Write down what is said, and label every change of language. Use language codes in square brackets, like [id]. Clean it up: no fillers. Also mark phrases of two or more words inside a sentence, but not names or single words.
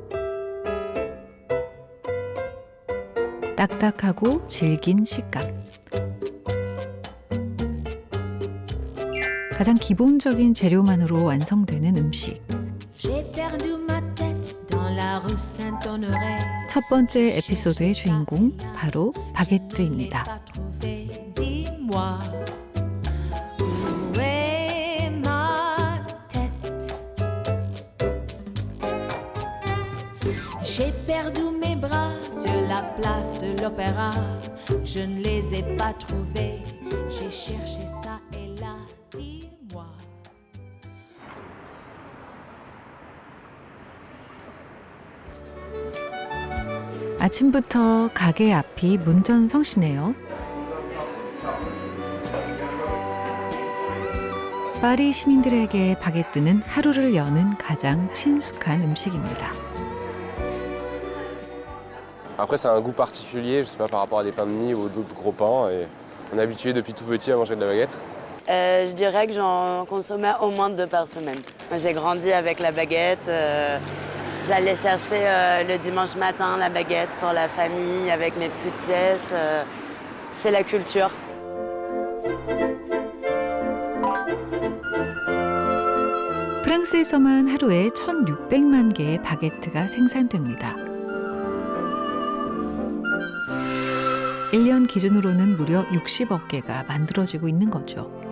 [ko] 딱딱하고 질긴 식감. 가장 기본적인 재료만으로 완성되는 음식. 첫 번째 에피소드의 주인공, 바로 바게트입니다. [fr] J'ai perdu mes bras sur la place de l'opéra. Je ne les ai pas trouvés. J'ai cherché ça et là, dis-moi. [ko] 아침부터 가게 앞이 문전성시네요. 파리 시민들에게 바게트는 하루를 여는 가장 친숙한 음식입니다. [fr] Après, ça a un goût particulier, je sais pas, par rapport à des pains de mie ou d'autres gros pains. Et on est habitué depuis tout petit à manger de la baguette. Je dirais que j'en consommais au moins 2 par semaine. J'ai grandi avec la baguette. J'allais chercher le dimanche matin la baguette pour la famille avec mes petites pièces. C'est la culture. [ko] 프랑스에서만 하루에 1,600만 개의 바게트가 생산됩니다. 1년 기준으로는 무려 60억 개가 만들어지고 있는 거죠.